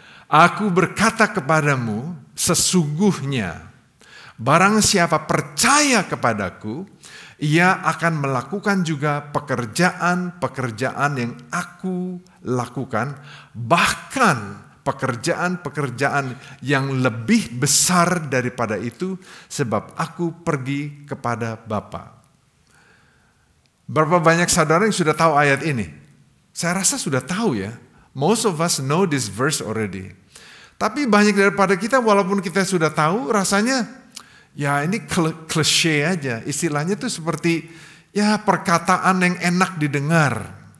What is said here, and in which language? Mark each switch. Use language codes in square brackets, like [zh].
[id] Aku berkata kepadamu, sesungguhnya barang siapa percaya kepadaku, ia akan melakukan juga pekerjaan-pekerjaan yang aku lakukan, bahkan pekerjaan-pekerjaan yang lebih besar daripada itu, sebab aku pergi kepada Bapa. Berapa banyak saudara yang sudah tahu ayat ini? Saya rasa sudah tahu ya. [en] Most of us know this verse already. [id] Tapi banyak daripada kita, walaupun kita sudah tahu, rasanya ya ini klise aja. Istilahnya tuh seperti ya perkataan yang enak didengar.